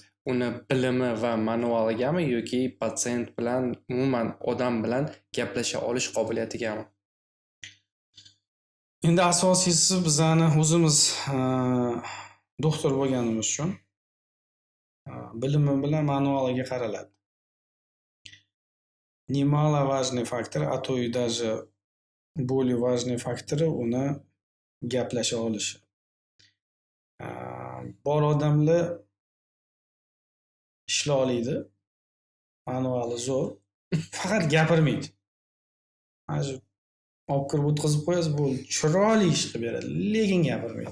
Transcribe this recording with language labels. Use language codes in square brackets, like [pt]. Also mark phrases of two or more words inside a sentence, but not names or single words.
[uz] Uni bilimi va manualigami yoki patsient bilan, umuman odam bilan gaplasha olish qobiliyatigami? Endi asosiysi bizani o'zimiz doktor bo'lganimiz uchun bilimi bilan manualiga qaraladi. [ru] Немаловажный фактор, а то и даже более важный фактор [uz] uni gaplasha olishi. Bor odamlar ishla oladi. Manuali zo'r. Faqat gapirmaydi. Mana shu olib kirib o'tkazib qo'yasiz, bu chiroyli ish qilib beradi, lekin gapirmaydi.